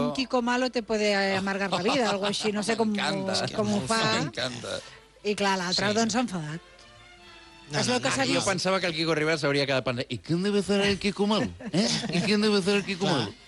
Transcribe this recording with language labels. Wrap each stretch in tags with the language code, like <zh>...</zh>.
<es>Un Kiko malo te puede amargar la vida,</es> <ca>algo així. No sé com ho fa. M'encanta. I clar, l'altre s'ha enfadat. Jo pensava que el Kiko Rivera s'hauria quedat pensant...</ca> <es>¿Y quién debe ser el Kiko malo? ¿Y quién debe ser el Kiko malo?</es>